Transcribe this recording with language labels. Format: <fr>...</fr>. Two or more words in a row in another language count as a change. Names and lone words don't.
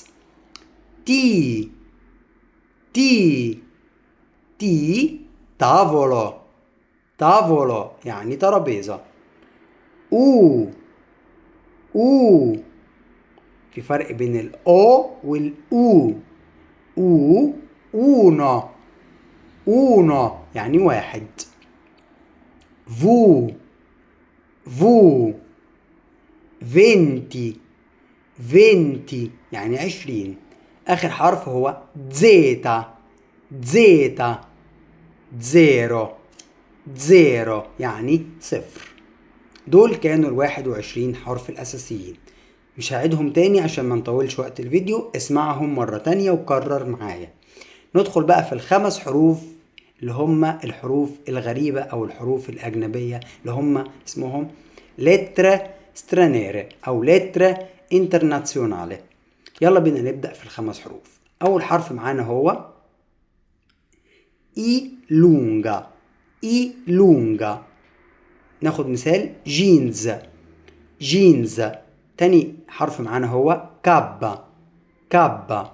<it>تي تي تي tavolo tavolo</it> <ar>يعني ترابيزة. او او في فرق بين الأو والأو.</ar> <it>أو uno uno</it> <ar>يعني واحد.</ar> <it>vu vu venti venti يعني 20.</it> <ar>آخر حرف هو</ar> <it>zeta zeta zero zero</it> <ar>يعني صفر. دول كانوا 21 حرف الأساسيين. مش هعيدهم تاني عشان ما نطولش وقت الفيديو، اسمعهم مرة تانية وكرر معايا. ندخل بقى في الخمس حروف اللي هم الحروف الغريبة أو الحروف الأجنبية اللي هم اسمهم</ar> <it>lettere straniere</it> <ar>أو</ar> <it>lettere internazionale.</it> <ar>يلا بينا نبدأ في الخمس حروف. أول حرف معانا هو</ar> <it>I lunga I lunga.</it> <ar>ناخد مثال</ar> <en>jeans jeans.</en> <ar>تاني حرف معانا هو</ar> <it>kappa kappa.</it>